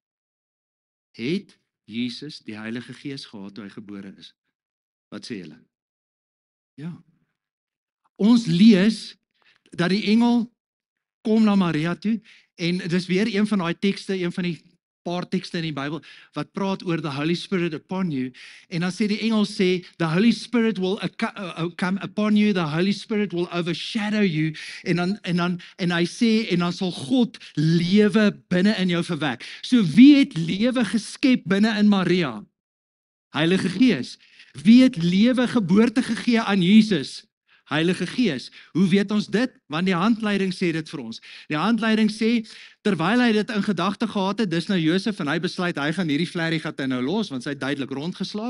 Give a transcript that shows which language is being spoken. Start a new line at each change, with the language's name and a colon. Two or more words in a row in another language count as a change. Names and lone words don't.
Afrikaans: Het Jesus die Heilige Gees gehad toe hy gebore is? Wat sê julle? Ja. Ons lees dat die engel kom na Maria toe en dis weer een van daai tekste, een van die paar tekste in die Bybel wat praat oor
English: the Holy Spirit upon you,
Afrikaans: en dan sê die engel sê
English: the Holy Spirit will come upon you, the Holy Spirit will overshadow you,
Afrikaans: en hy sê en dan sal God lewe binne in jou verwek. So wie het lewe geskep binne in Maria? Heilige Gees. Wie het lewe geboorte gegee aan Jesus? Heilige Gees. Hoe weet ons dit? Want die handleiding sê dit vir ons. Die handleiding sê, terwyl hy dit in gedagte gehad het, dis nou Josef en hy besluit, hy gaan hierdie vlerrigat nou los, want sy het duidelik rondgeslaap.